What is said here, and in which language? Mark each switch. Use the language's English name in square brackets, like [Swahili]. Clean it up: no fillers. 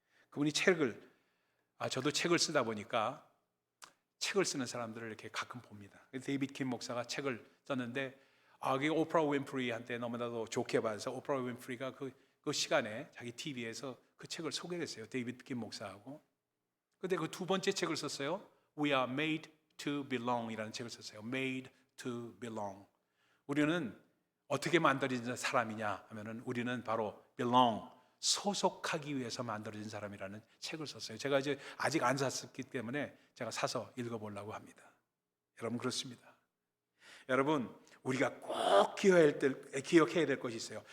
[Korean] 그분이 저도 책을 쓰다 보니까 책을 쓰는 사람들을 이렇게 가끔 봅니다. 데이비드 킴 목사가 책을 썼는데 그게 오프라 윈프리한테 너무나도 좋게 봐서 오프라 윈프리가 그 시간에 자기 TV에서 그 책을 소개했어요. 데이비드 킴 목사하고. 근데 그 두 번째 책을 썼어요. [English] We are made to belong [Korean] 이라는 책을 썼어요. [English] Made to belong. [Korean] 우리는 어떻게 만들어진 사람이냐 하면은 우리는 바로 belong, 소속하기 위해서 만들어진 사람이라는 책을 썼어요. 제가 이제 아직 안 샀기 때문에 제가 사서 읽어보려고 합니다. 여러분, 그렇습니다. 여러분, 우리가 꼭 기억해야 될 것이 있어요.